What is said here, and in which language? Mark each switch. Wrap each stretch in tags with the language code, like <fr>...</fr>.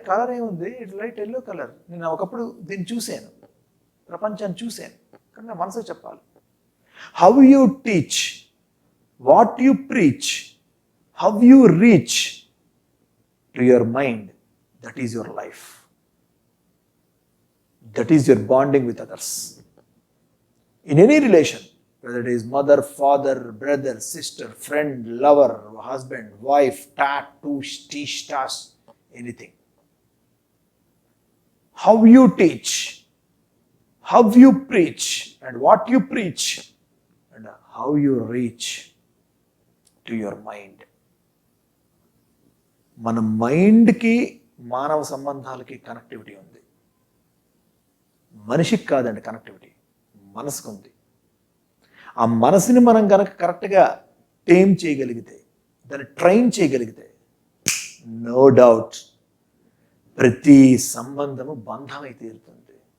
<te>Colour ఏముంది,</te> <en>It light yellow colour.</en> <te>నేను ఒకప్పుడు దీన్ని చూశాను, ప్రపంచాన్ని చూశాను, కానీ నా మనసుకి చెప్పాలి.</te> <en>How you teach, what you preach, how you reach to your mind, that is your life. That is your bonding with others. In any relation, whether it is mother, father, brother, sister, friend, lover, husband, wife, tat, tush, tish, tash, anything. How you teach, how you preach, and what you preach, and how you reach to your mind.</en> <te>మన మైండ్కి మానవ సంబంధాలకి connectivity ఉంది. మనిషికి కాదండి connectivity, మనసుకు ఉంది. ఆ మనసుని మనం కనుక కరెక్ట్గా టేమ్ చేయగలిగితే, దాన్ని ట్రైన్ చేయగలిగితే, నో డౌట్ ప్రతి సంబంధము బంధమై తీరుతుంది.</te>